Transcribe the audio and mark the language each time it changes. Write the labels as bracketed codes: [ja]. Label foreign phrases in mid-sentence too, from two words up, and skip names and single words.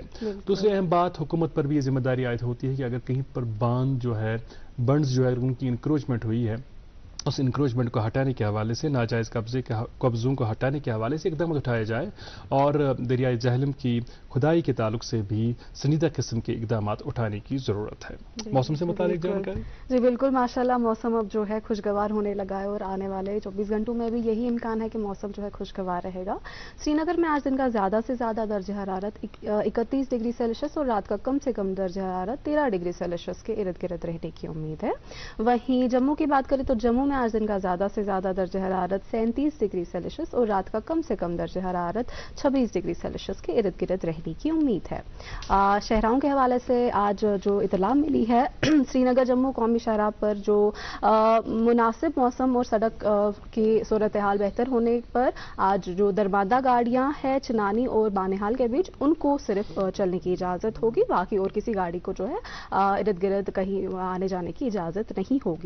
[ur] دوسری اہم بات، حکومت پر بھی یہ ذمہ داری عائد ہوتی ہے کہ اگر کہیں پر باندھ جو ہے، بنڈز جو ہے، ان کی انکروچمنٹ ہوئی ہے، اس انکروچمنٹ کو ہٹانے کے حوالے سے، ناجائز قبضوں کو ہٹانے کے حوالے سے اقدامات اٹھائے جائے اور دریائے جہلم کی کھدائی کے تعلق سے بھی سنجیدہ قسم کے اقدامات اٹھانے کی ضرورت ہے. موسم سے متعلق جانکاری؟ جی بالکل، ماشاءاللہ موسم اب جو ہے خوشگوار ہونے لگا ہے اور آنے والے 24 گھنٹوں میں بھی یہی امکان ہے کہ موسم جو ہے خوشگوار رہے گا. سری نگر میں آج دن کا زیادہ سے زیادہ درجہ حرارت 31 ڈگری سیلسیس اور رات کا کم سے کم درجہ حرارت 13 ڈگری سیلسیس کے ارد گرد رہنے کی امید ہے. وہیں جموں کی بات کریں تو جموں میں آج دن کا زیادہ سے زیادہ درجہ حرارت 37 ڈگری سیلسیس اور رات کا کم سے کم درجہ حرارت 26 ڈگری سیلسیس کے ارد گرد رہنے کی امید ہے. شہراؤں کے حوالے سے آج جو اطلاع ملی ہے، سری نگر جموں قومی شاہراہ پر جو مناسب موسم اور سڑک کی صورتحال بہتر ہونے پر آج جو درماندہ گاڑیاں ہیں چنانی اور بانہال کے بیچ، ان کو صرف چلنے کی اجازت ہوگی، باقی اور کسی گاڑی کو جو ہے ارد گرد کہیں آنے جانے کی اجازت نہیں ہوگی.